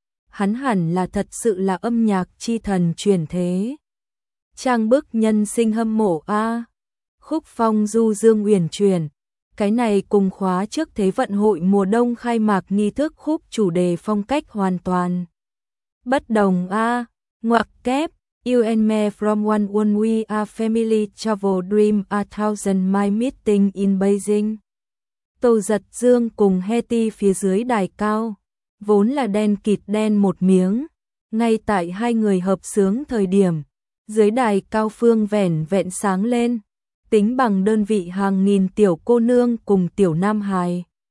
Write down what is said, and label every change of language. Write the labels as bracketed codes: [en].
[vi] Hắn hẳn là thật sự là âm nhạc chi thần truyền thế. Trang bức nhân sinh hâm mộ a. Khúc phong du dương uyển chuyển, cái này cùng khóa trước Thế vận hội mùa đông khai mạc nghi thức khúc chủ đề phong cách hoàn toàn bất đồng a. Ngoặc kép, [en] you and me from one when we are family, travel dream a thousand my meeting in Beijing. [vi] Tô Dật Dương cùng Hetty phía dưới đài cao, vốn là đen kịt đen một miếng, ngay tại hai người hợp sướng thời điểm, dưới đài cao phương vẻn vẹn sáng lên, tính bằng đơn vị hàng nghìn tiểu cô nương cùng tiểu nam hài.